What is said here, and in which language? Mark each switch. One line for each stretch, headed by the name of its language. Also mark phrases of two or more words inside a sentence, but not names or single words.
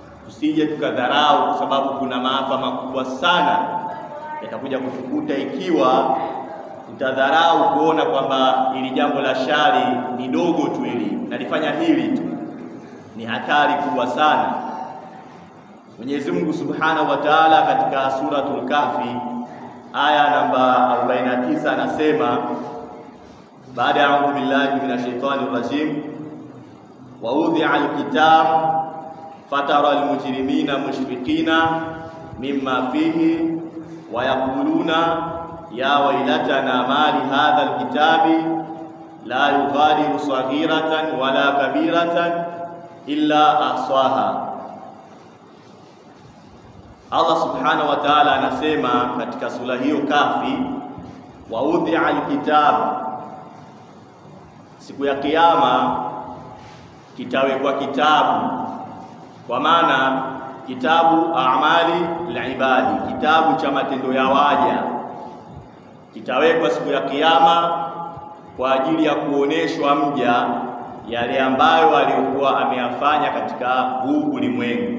Swahili: tusije tukadharau, kwa sababu kuna maafa makubwa sana yatakuja kutukuta ikiwa utadharau kuona kwamba ili jambo la shari ni dogo tu, hili nalifanya hili tu. Ni hatari kubwa sana. Mwenyezi Mungu
Arabic: سبحانه وتعالى
Swahili: katika suratul Kahfi aya namba
Arabic: 49
Swahili: anasema, baada ya
Arabic: أعوذ بالله من الشيطان رجيم، ووضع الكتاب فترى المجرمين مشفقين مما فيه ويقولون يا ويلتنا ما لهذا الكتاب لا يغادر صغيرة ولا كبيرة إلا أحصاها.
Swahili: Allah
Arabic: سبحانه وتعالى
Swahili: anasema katika sura hiyo Kahfi,
Arabic: ووضع الكتاب,
Swahili: siku ya kiyama kitawekwa kitabu, kwa maana kitabu
Arabic: أعمال العباد,
Swahili: kitabu cha matendo ya waja kitawekwa siku ya kiyama kwa ajili ya kuoneshwa mja yale ambayo aliyokuwa ameyafanya katika huu ulimwengu.